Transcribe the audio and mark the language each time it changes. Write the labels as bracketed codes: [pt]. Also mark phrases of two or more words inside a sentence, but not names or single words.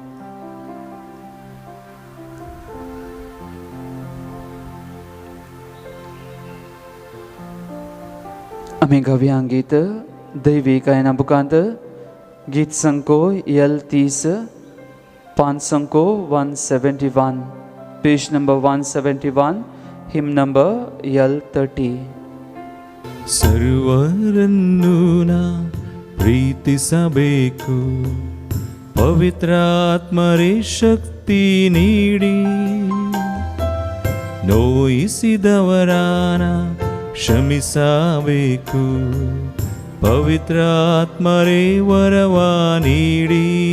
[kok] आमी गावया गीत दैवी गायना बुकांत गीत संको यल 30 पान संको 171 [en] page number [kok] 171 [en] hymn number [kok] यल 30. [kn] ಸರ್ವರನ್ನೂ ನಾ ಪ್ರೀತಿಸಬೇಕು, ಪವಿತ್ರಾತ್ಮರೇ ಶಕ್ತಿ ನೀಡಿ, ನೋಯಿಸಿದವರಾನ ಕ್ಷಮಿಸಬೇಕು, ಪವಿತ್ರಾತ್ಮರೇ ವರವ ನೀಡಿ.